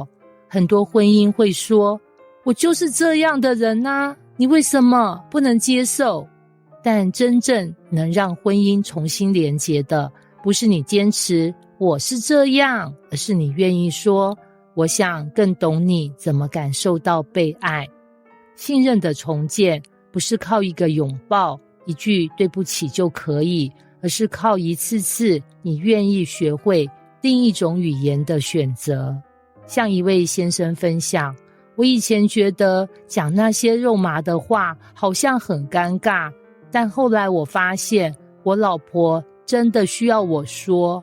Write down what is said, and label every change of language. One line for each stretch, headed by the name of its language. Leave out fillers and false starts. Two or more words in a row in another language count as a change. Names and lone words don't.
Chinese: 很多婚姻會說，我就是這樣的人啊，你為什麼不能接受？但真正能讓婚姻重新連結的，不是你堅持我是這樣，而是你願意說，我想更懂你怎麼感受到被愛。信任的重建不是靠一個擁抱，一句對不起就可以，而是靠一次次你願意學會另一種語言的選擇。像一位先生分享，我以前覺得講那些肉麻的話好像很尷尬，但後來我發現我老婆真的需要我說。